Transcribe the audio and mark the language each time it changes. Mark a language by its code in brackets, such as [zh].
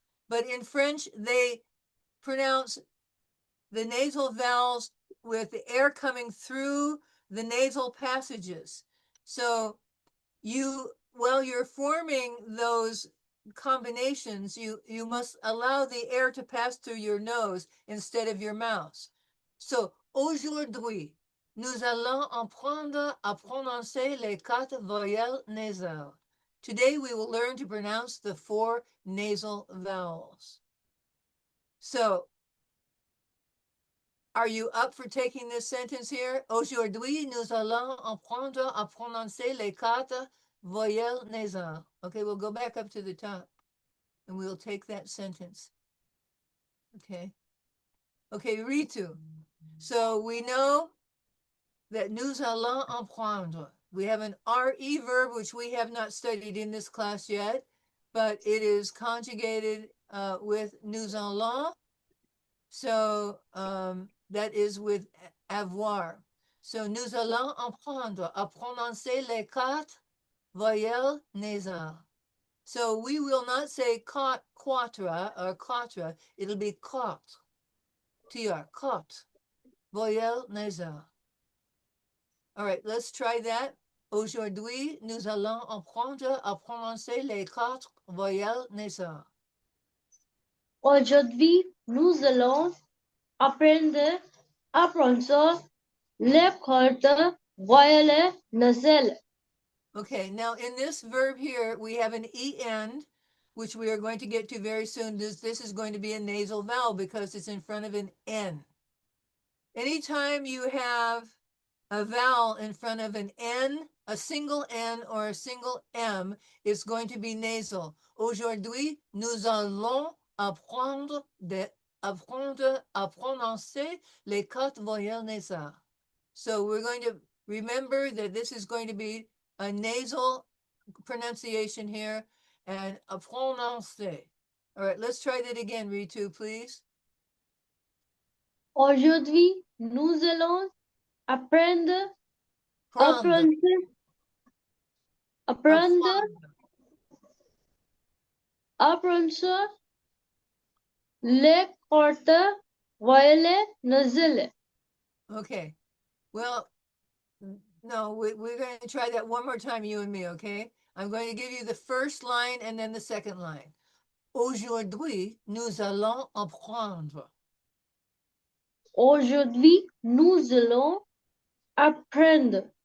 [en] But in French, they pronounce the nasal vowels with the air coming through the nasal passages. So while you're forming those combinations, you must allow the air to pass through your nose instead of your mouth. [fr] So aujourd'hui, nous allons apprendre à prononcer les 4 voyelles nasales. [en] Today we will learn to pronounce the 4 nasal vowels. So, are you up for taking this sentence here? [fr] Aujourd'hui, nous allons apprendre à prononcer les 4 voyelles nasales. [en] Okay, we'll go back up to the top and we'll take that sentence. Okay. Okay, Ritu. So we know that [fr] nous allons apprendre. [en] We have an RE verb, which we have not studied in this class yet, but it is conjugated with [fr] nous allons. [en] So that is with avoir. [fr] So nous allons apprendre à prononcer les 4 voyelles nasales. [en] So we will not say quatre or quatre. It'll be [fr] quatre. Quatre. Voyelles nasales. [en] All right, let's try that. [fr] Aujourd'hui, nous allons apprendre à prononcer les 4 voyelles nasales. Aujourd'hui, nous allons apprendre à prononcer les 4 voyelle nasale. [en] Okay, now in this verb here, we have an EN, which we are going to get to very soon. This is going to be a nasal vowel because it's in front of an N. Anytime you have a vowel in front of an N, a single N or a single M, it's going to be nasal. [fr] Aujourd'hui, nous allons apprendre à prononcer les quatre voyelles nasales. [en] So we're going to remember that this is going to be a nasal pronunciation here and [fr] a prononcer. [en] All right, let's try that again, Ritu, please. [fr] Aujourd'hui, nous allons apprendre Prendre, apprendre apprendre. les quatre voyelles nasales. [en] Okay. Well, no, we're going to try that one more time, you and me, okay? I'm going to give you the first line and then the second line. [fr] Aujourd'hui, nous allons apprendre. Aujourd'hui, nous allons apprendre.